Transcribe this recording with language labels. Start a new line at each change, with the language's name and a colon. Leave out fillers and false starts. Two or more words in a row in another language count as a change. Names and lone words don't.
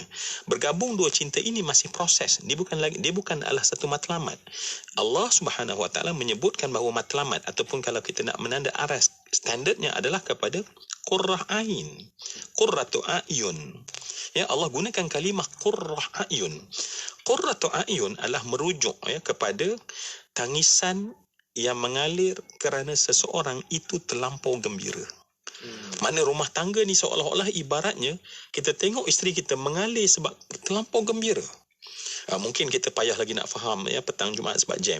Malay: Bergabung dua cinta ini masih proses. Dia bukan adalah satu matlamat. Allah Subhanahu Wa Taala menyebutkan bahawa matlamat, ataupun kalau kita nak menanda aras, standardnya adalah kepada
Arabic: قرة عين، قرة أعين.
Malay: Ya, Allah gunakan kalimah
Arabic: قرة أعين. قرة أعين
Malay: adalah merujuk, ya, kepada tangisan yang mengalir kerana seseorang itu terlampau gembira. Mana rumah tangga ni seolah-olah ibaratnya kita tengok isteri kita mengalir sebab terlampau gembira. Mungkin kita payah lagi nak faham, ya, petang Jumaat sebab jam.